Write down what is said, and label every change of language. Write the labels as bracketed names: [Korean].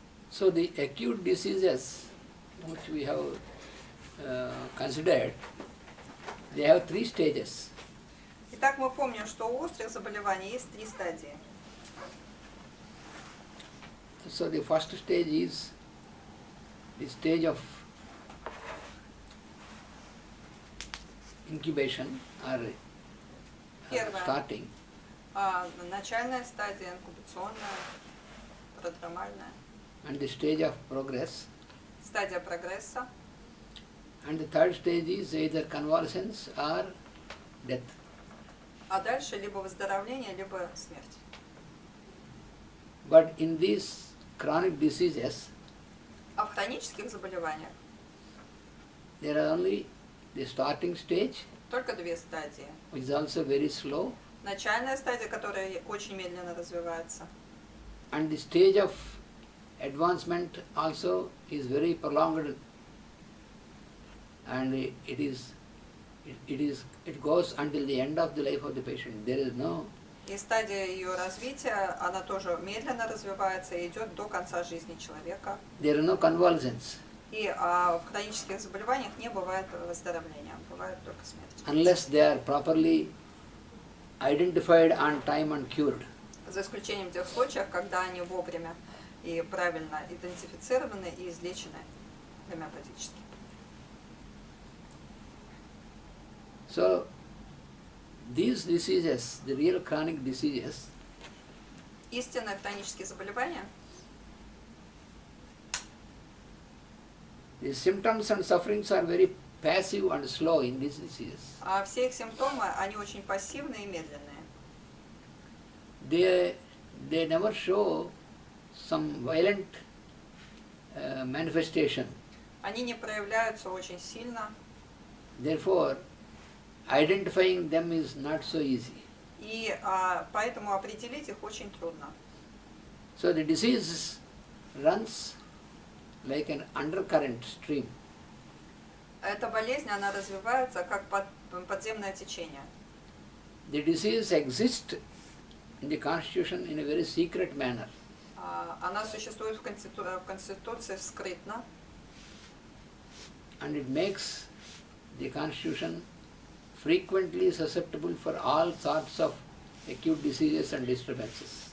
[English] So the acute diseases which we have considered, they have 3 stages. [Russian] Итак, мы помним, что у острых заболеваний есть 3 стадии. [English] So the first stage is the stage of incubation or [Russian] Первое. [English] starting, [Russian] Начальная стадия, инкубационная, продромальная. [English] and the stage of progress, [Russian] Стадия прогресса. [English] and the third stage is either convalescence or death. [Russian] А дальше либо выздоровление, либо смерть. [English] But in these chronic diseases, [Russian] А в хронических заболеваниях [English] there are only the starting stage, [Russian] только 2 стадии. [English] which is also very slow, [Russian] Начальная стадия, которая очень медленно развивается. [English] and the stage of advancement also is very prolonged, and it goes until the end of the life of the patient. There is no. [Russian] И стадия ее развития, она тоже медленно развивается и идет до конца жизни человека. [English] There are no convalescence [Russian] И в хронических заболеваниях не бывает выздоровления, бывает только смерть. [English] unless they are properly identified on time and cured. [Russian] За исключением тех случаев, когда они вовремя и правильно идентифицированы и излечены гомеопатически. [English] So these diseases, the real chronic diseases, [Russian] Истинные хронические заболевания, [English] the symptoms and sufferings are very passive and slow in these diseases. [Russian] все их симптомы, они очень пассивные и медленные. [English] They never show some violent manifestation. [Russian] Они не проявляются очень сильно, [English] Therefore, identifying them is not so easy. [Russian] и поэтому определить их очень трудно. [English] So the disease runs like an undercurrent stream. [Russian] Эта болезнь, она развивается как подземное течение. [English] The disease exists in the constitution in a very secret manner. [Russian] Она существует в Конституции скрытно, [English] And it makes the constitution frequently susceptible for all sorts of acute diseases and disturbances.